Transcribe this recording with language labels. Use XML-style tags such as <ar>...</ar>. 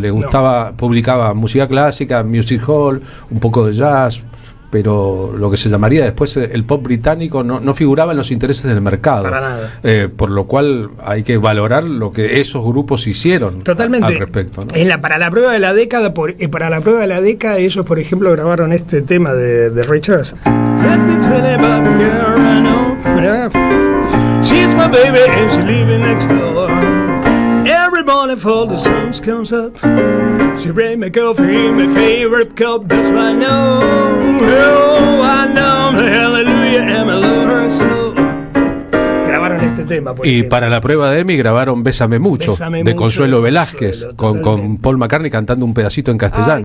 <es>Le gustaba, publicaba música clásica, music hall, un poco de jazz, pero lo que se llamaría después el pop británico no figuraba en los intereses del mercado. Para nada. Por lo cual hay que valorar lo que esos grupos hicieron. Totalmente. Al respecto, ¿no? Para la prueba de la década, ellos, por ejemplo, grabaron este tema de Richards.</es> <en>Let me tell you about the girl I know. Yeah. She's my baby and she's living next door. Every morning before the sun comes up, she bring me coffee in my favorite cup. That's why I know, oh, I know, hallelujah, and I love her so.</en> <es>Grabaron este tema. Y para la prueba de EMI grabaron Bésame Mucho, de Consuelo Velázquez, con Paul McCartney cantando un pedacito en castellano.</es>